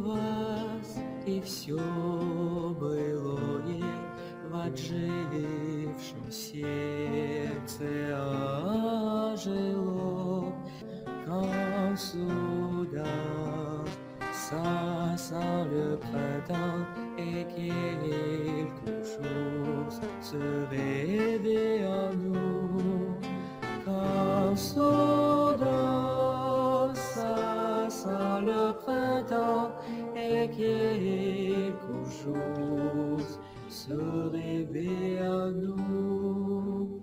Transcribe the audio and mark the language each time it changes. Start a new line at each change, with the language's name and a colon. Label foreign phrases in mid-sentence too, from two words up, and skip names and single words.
Russian: вас, и все былое в отжившем сердце ожило,
French: quand soudain ça sent le printemps et quelque chose se réveille en nous, quand soudain ça sent le printemps et quelque chose se réveille en nous.